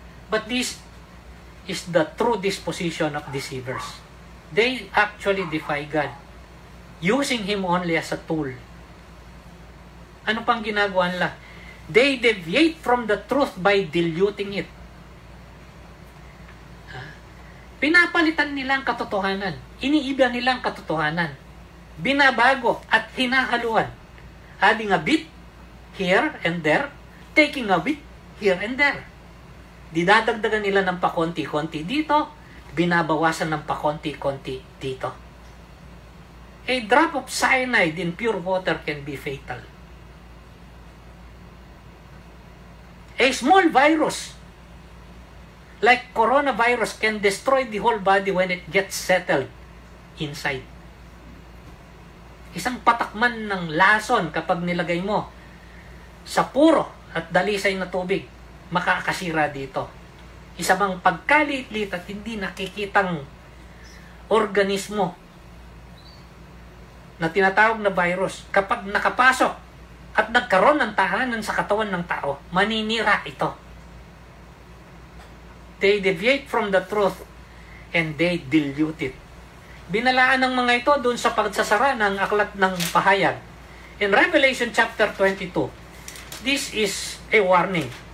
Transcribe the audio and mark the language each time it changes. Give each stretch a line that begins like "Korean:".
English: But this is the true disposition of deceivers. They actually defy God, using Him only as a tool.
Filipino: Ano pang ginagawa nila?
English: They deviate from the truth by diluting it.
Filipino: Pinapalitan nila ang katotohanan. Iniiba nila ang katotohanan. Binabago at hinahaluan.
English: Adding a bit here and there, taking a bit here and there.
Filipino: Didadagdagan nila ng pakonti-konti dito, binabawasan ng pakonti-konti dito.
English: A drop of cyanide in pure water can be fatal. A small virus, like coronavirus, can destroy the whole body when it gets settled inside.
Filipino: Isang patakman ng lason kapag nilagay mo sa puro at dalisay na tubig, makakasira dito. Isa bang pagkaliit-liit at hindi nakikitang organismo na tinatawag na virus, kapag nakapasok at nagkaroon ng tahanan sa katawan ng tao, maninira ito.
English: They deviate from the truth and they dilute it.
Filipino: Binalaan ng mga ito doon sa pagsasara ng aklat ng pahayag.
English: In Revelation chapter 22, this is a warning.